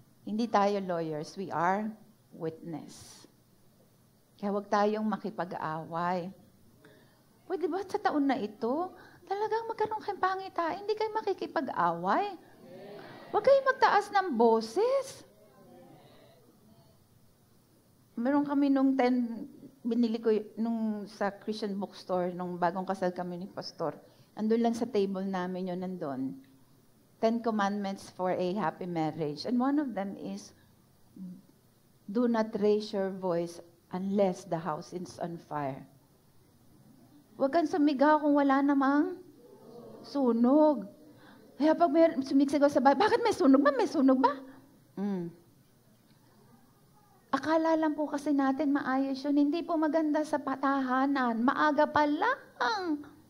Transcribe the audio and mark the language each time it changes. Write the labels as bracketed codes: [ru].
[tl] Hindi tayo lawyers, [en] we are witness. [tl] Kaya huwag tayong makipag-away. Pwede ba sa taon na ito, talagang magkaroon kayong pangitain, hindi kayo makikipag-away. Huwag kayong magtaas ng boses. Meron kami binili ko nung sa Christian bookstore, nung bagong kasal kami ni Pastor. Andun lang sa table namin yun, nandun. [en] 10 Commandments for a Happy Marriage. And one of them is, do not raise your voice unless the house is on fire. [tl] Huwag kang sumigaw kung wala namang sunog. Kaya pag may sumiksigaw sa bahay, bakit may sunog ba? May sunog ba? Akala lang po kasi natin maayos yun. Hindi po maganda sa patahanan. Maaga pa lang.